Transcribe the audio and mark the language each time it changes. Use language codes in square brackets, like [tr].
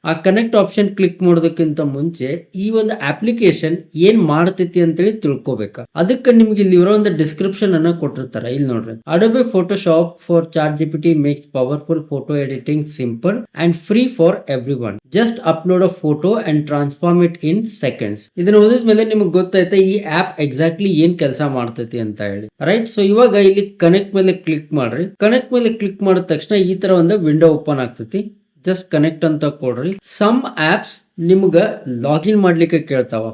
[kn] ಆ connect option click ಮಾಡೋದಕ್ಕಿಂತ ಮುಂಚೆ ಈ ಒಂದು ಅಪ್ಲಿಕೇಶನ್ ಏನ್ ಮಾಡ್ತೈತಿ ಅಂತೇಳಿ ತಿಳ್ಕೊಬೇಕು. ಅದಕ್ಕೆ ನಿಮ್ಗೆ ಇಲ್ಲಿ ಇರೋ ಒಂದು ಡಿಸ್ಕ್ರಿಪ್ಷನ್ ಅನ್ನ ಕೊಟ್ಟಿರ್ತಾರೆ. ಇಲ್ಲಿ ನೋಡ್ರಿ, ಅಡೋಬೆ Photoshop for chat G P T [en] Makes powerful photo editing simple and free for everyone. Just upload a photo and transform it in seconds. [kn] ಇದನ್ನ ಓದಿದ ಮೇಲೆ ನಿಮಗೆ ಗೊತ್ತಾಯ್ತಾ ಈ ಆಪ್ ಎಕ್ಸಾಕ್ಟ್ಲಿ ಏನ್ ಕೆಲಸ ಮಾಡ್ತೈತಿ ಅಂತ ಹೇಳಿ, ರೈಟ್? ಸೊ ಇವಾಗ ಇಲ್ಲಿ ಕನೆಕ್ಟ್ ಮೇಲೆ ಕ್ಲಿಕ್ ಮಾಡ್ರಿ. ಕನೆಕ್ಟ್ ಮೇಲೆ ಕ್ಲಿಕ್ ಮಾಡಿದ ತಕ್ಷಣ ಈ ತರ ಒಂದು ವಿಂಡೋ ಓಪನ್ ಆಗ್ತೈತಿ. ಜಸ್ಟ್ ಕನೆಕ್ಟ್ ಅಂತ ಕೊಡ್ರಿ. ಸಮ್ ಆಪ್ಸ್ ನಿಮ್ಗ ಲಾಗಿನ್ ಮಾಡ್ಲಿಕ್ಕೆ ಕೇಳ್ತಾವ.